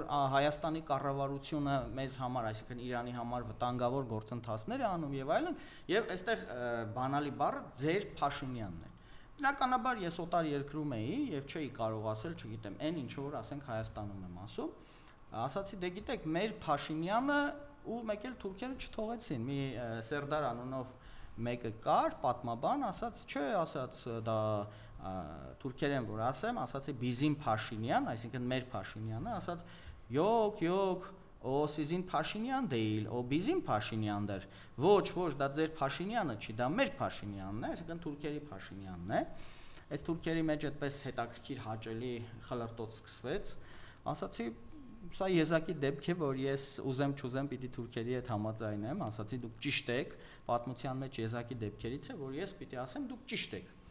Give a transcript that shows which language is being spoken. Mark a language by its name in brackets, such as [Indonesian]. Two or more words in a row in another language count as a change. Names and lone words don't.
[Armenian] Հայաստանի կառավարությունը մեզ համար, այսինքն Իրանի համար վտանգավոր գործընթացներ է անում եւ այլն, եւ այստեղ բանալի բառը ձեր Փաշինյանն է։ Բնականաբար ես օտար երկրում էի եւ չէի կարող ասել, չգիտեմ, այն ինչ որ ասենք Հայաստանում եմ ասում, ասացի դե գիտեք, մեր Փաշինյանը ու մեկ էլ թուրքերը չթողեցին, մի Սերդար անունով մեկը կար, պատմաբան, ասաց, չէ, ասաց դա թուրքերեն որ ասեմ, ասացի Bizim Փաշինյան, այսինքն մեր Փաշինյանը, ասաց [Turkish] yok, o sizin Փաշինյան değil, o bizim [Armenian] Փաշինյանն էր։ Ոչ, դա ձեր Փաշինյանը չի, դա մեր Փաշինյանն է, այսինքն թուրքերի Փաշինյանն է։ Այս թուրքերի մեջ այդպես հետաքրքիր հաճելի խլրտոց սկսվեց, ասացի Սա եզակի դեպք է, որ ես ուզեմ-չուզեմ պիտի թուրքերի հետ համաձայնեմ, ասացի դուք ճիշտ եք, պատմության մեջ եզակի դեպքերից է, որ ես պիտի ասեմ դուք ճիշտ եք։